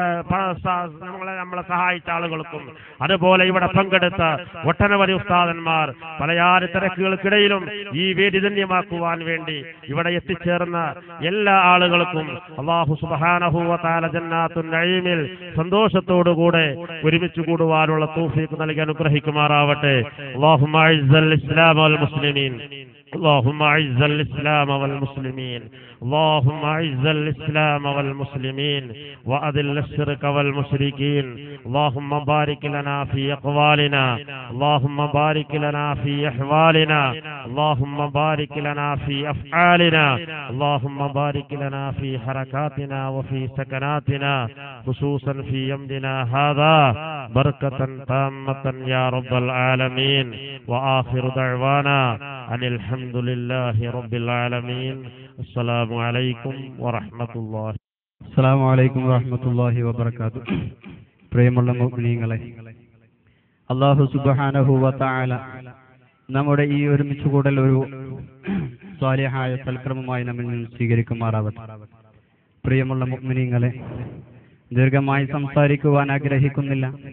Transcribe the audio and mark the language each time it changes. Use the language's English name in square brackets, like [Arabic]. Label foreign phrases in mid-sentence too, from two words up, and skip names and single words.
[Malayalam] നമ്മളെ സഹായിച്ച ആളുകൾക്കും അതുപോലെ ഇവിടെ പങ്കെടുത്ത ഒട്ടനവധി ഉസ്താദന്മാർ പലയാറ് തിരക്കുകൾക്കിടയിലും ഈ വേദി ധന്യമാക്കുവാൻ വേണ്ടി ഇവിടെ എത്തിച്ചേർന്ന എല്ലാ ആളുകൾക്കും [Arabic] الله سبحانه وتعالى جنات النعيم [Malayalam] സന്തോഷത്തോടുകൂടെ ഒരുമിച്ച് കൂടുവാനുള്ള തൗഫീഖ് നൽകി അനുഗ്രഹിക്കുമാറാവട്ടെ. [Arabic] اللهم أعز الإسلام والمسلمين اللهم اعز الاسلام والمسلمين اللهم اعز الاسلام والمسلمين واذل الشرك والمشركين اللهم بارك لنا في اقوالنا اللهم بارك لنا في احوالنا اللهم بارك لنا في افعالنا اللهم بارك لنا في حركاتنا وفي سكناتنا خصوصا في يومنا هذا بركة تامة يا رب العالمين واخر دعوانا ان الحمد لله رب العالمين. السلام عليكم ورحمة الله. السلام عليكم ورحمة الله وبركاته. [Malayalam] പ്രിയമുള്ള മുഅ്മിനീങ്ങളെ, [Arabic] الله سبحانه وتعالى [Malayalam] നമ്മുടെ ഈ ഒരുമിച്ച് കൂടൽ ഒരു സ്വാലിഹായ സൽക്രമമായി നമ്മിൽ നിന്ന് സ്വീകരിക്കുമാറാവട്ടെ. പ്രിയമുള്ള മുഅ്മിനീങ്ങളെ, ദീർഘമായി സംസാരിക്കുവാൻ ആഗ്രഹിക്കുന്നില്ല.